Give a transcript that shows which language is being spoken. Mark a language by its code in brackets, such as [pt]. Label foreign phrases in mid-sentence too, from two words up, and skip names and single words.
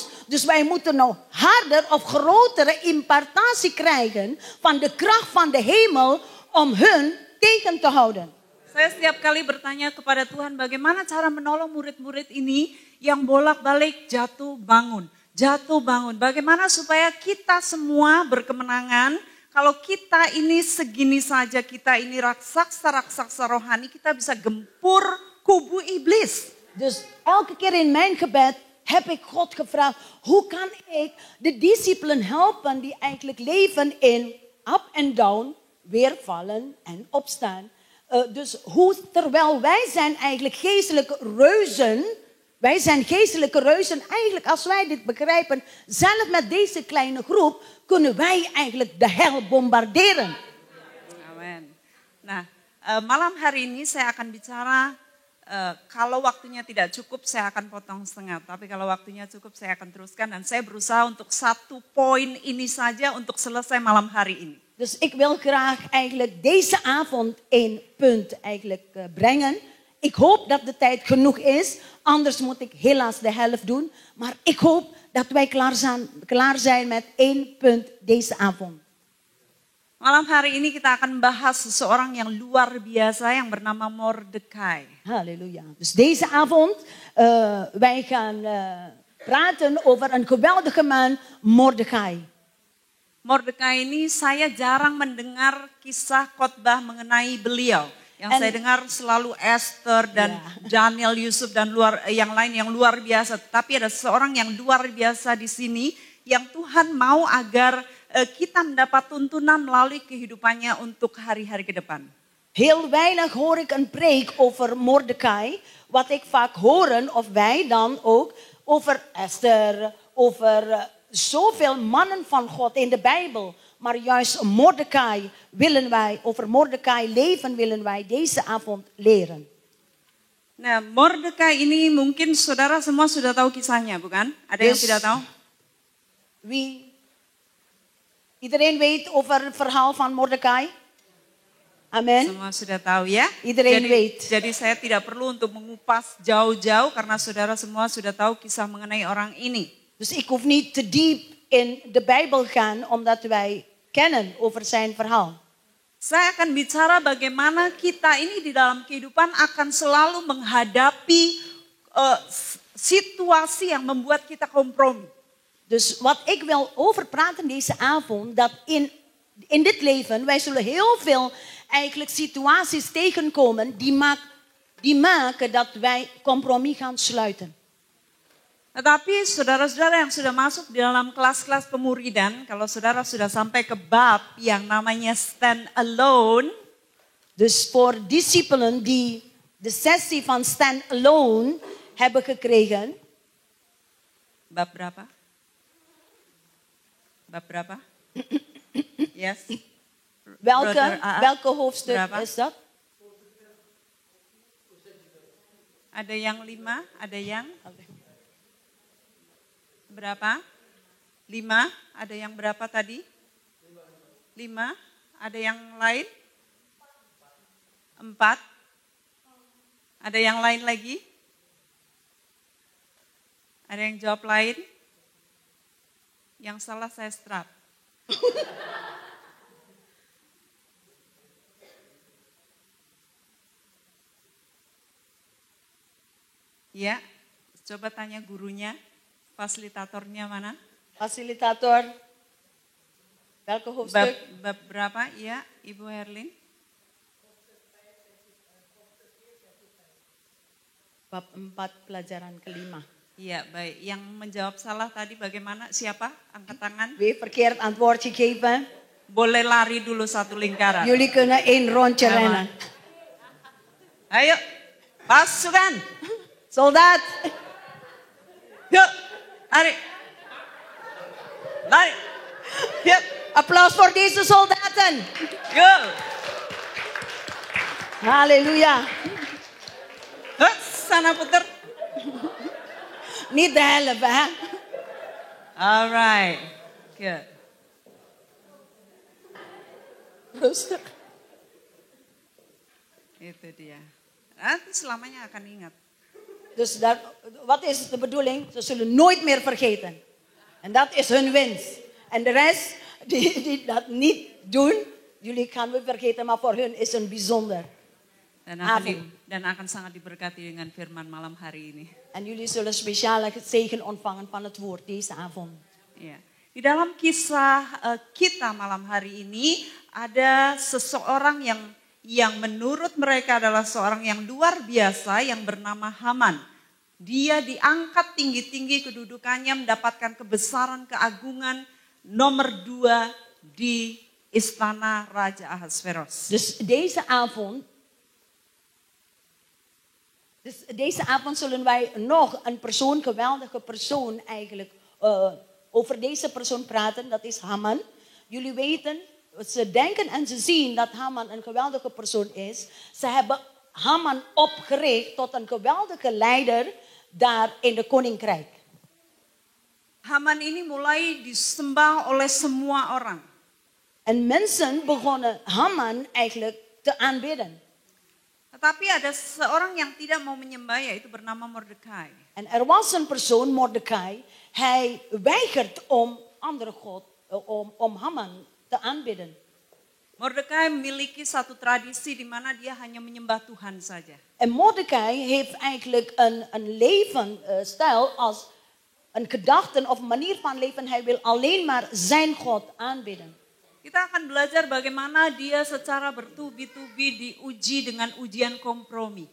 [nl] Dus wij moeten nog harder of grotere impartatie krijgen van de kracht van de hemel om hun tegen te houden. [id] Saya setiap kali bertanya kepada Tuhan bagaimana cara menolong murid-murid ini yang bolak-balik jatuh bangun. Jatuh bangun. Bagaimana supaya kita semua berkemenangan. Kalau kita ini segini saja, kita ini raksasa-raksasa rohani, kita bisa gempur kubu iblis. [nl] Dus elke keer in mijn gebed heb ik God gevraagd, hoe kan ik de discipelen helpen die eigenlijk leven in up en down, weer vallen en opstaan. Dus hoe, terwijl wij zijn eigenlijk geestelijke reuzen, Wij zijn geestelijke reuzen. Eigenlijk, als wij dit begrijpen, zelf met deze kleine groep, kunnen wij eigenlijk de hel bombarderen. Amin. [id] Nah, malam hari ini saya akan bicara, kalau waktunya tidak cukup saya akan potong setengah. Tapi kalau waktunya cukup saya akan teruskan. Dan saya berusaha untuk 1 poin ini saja untuk selesai malam hari ini. [nl] Dus ik wil graag eigenlijk deze avond 1 punt eigenlijk brengen. Ik hoop dat de tijd genoeg is. Anders moet ik helaas de helft doen. Maar ik hoop dat wij klaar zijn met 1 punt deze avond. [id] Malam hari ini kita akan bahas seseorang yang luar biasa yang bernama Mordekai. Halleluja. [nl] Dus deze avond wij gaan praten over een geweldige man, Mordekai. [id] Mordekai ini saya jarang mendengar kisah khotbah mengenai beliau. Yang saya dengar selalu Esther dan Daniel, Yusuf dan yang lain yang luar biasa. Tapi ada seorang yang luar biasa di sini yang Tuhan mau agar kita mendapat tuntunan melalui kehidupannya untuk hari-hari ke depan. [nl] Heel weinig hoor ik een preek over Mordekai. Wat ik vaak horen, of wij dan ook, over Esther, over zoveel mannen van God in de Bijbel. Maar juist Mordekai over Mordekai leven willen wij deze avond leren. [id] Nah, Mordekai ini mungkin saudara semua sudah tahu kisahnya, bukan? Ada yang tidak tahu? [nl] Iedereen weet over het verhaal van Mordekai? Amen. [id] Semua sudah tahu ya? [nl] Iedereen weet. [id] Jadi saya tidak perlu untuk mengupas jauh-jauh karena saudara semua sudah tahu kisah mengenai orang ini. [nl] Dus ik hoef niet te diep in de Bijbel gaan, omdat wij kennen over zijn verhaal. [id] Saya akan bicara bagaimana kita ini di dalam kehidupan akan selalu menghadapi situasi yang membuat kita kompromi. [nl] Dus wat ik wil over praten deze avond, dat in dit leven, wij zullen heel veel eigenlijk situaties tegenkomen die maken dat wij compromis gaan sluiten. [id] Tetapi saudara-saudara yang sudah masuk di dalam kelas-kelas pemuridan, kalau saudara sudah sampai ke bab yang namanya [en] stand alone. [nl] Dus voor discipelen die de sessie van [en] stand alone [nl] hebben gekregen. [id] Bab berapa? Bab berapa? Yes. [nl] Welke hoofdstuk berapa? Is dat? [id] Ada yang 5, ada yang... Berapa? 5, ada yang berapa tadi? 5, ada yang lain? 4, ada yang lain lagi? Ada yang jawab lain? Yang salah saya strap. Ya, coba tanya gurunya. Fasilitatornya mana? Fasilitator. [nl] Welke hoofdstuk? [id] Bab berapa? Ya, Ibu Herlin. Bab 4 pelajaran kelima. Iya, baik. Yang menjawab salah tadi bagaimana? Siapa? Angkat tangan. [nl] Wie verkeerd antwoordje geven? [id] Boleh lari dulu 1 lingkaran. [nl] Jullie kunnen 1 rondje rennen. [id] Ayo, pasukan. [nl] Soldaat. [id] Yuk, lari. Lari. Yuk. [nl] Applaus voor deze soldaten. [id] Yuk. Halleluja. Sana puter. [nl] Niet de helft, hè? [en] All right. Good. [nl] Rustig. [id] Itu dia. Nanti selamanya akan ingat. [nl] Dus wat is de bedoeling? Ze zullen nooit meer vergeten. En dat is hun winst. En de rest die dat niet doen, jullie gaan we vergeten, maar voor hun is een bijzonder. [id] Dan akan sangat diberkati dengan firman malam hari ini. [nl] En jullie zullen speciale zegen ontvangen van het woord deze avond. [id] Ya. Di dalam kisah kita malam hari ini ada seseorang yang menurut mereka adalah seorang yang luar biasa yang bernama Haman. Dia diangkat tinggi-tinggi kedudukannya, mendapatkan kebesaran, keagungan, nomor 2 di istana Raja Ahasveros. [nl] Dus deze avond, Dus deze avond zullen wij nog een persoon, geweldige persoon eigenlijk, over deze persoon praten. Dat is Haman. Jullie weten, ze denken en ze zien dat Haman een geweldige persoon is. Ze hebben Haman opgericht tot een geweldige leider daar in de koninkrijk. [id] Haman ini mulai disembah oleh semua orang. [nl] En mensen begonnen Haman eigenlijk te aanbidden. [id] Tetapi ada seorang yang tidak mau menyembah, yaitu bernama Mordekai. [nl] En er was een persoon, Mordecai, hij weigert om andere God, om Haman te aanbidden. [id] Mordekai memiliki satu tradisi di mana dia hanya menyembah Tuhan saja. [nl] En Mordecai heeft eigenlijk een levensstijl als een gedachte of manier van leven. Hij wil alleen maar zijn God aanbidden. [id] Kita akan belajar bagaimana dia secara bertubi-tubi diuji dengan ujian kompromi.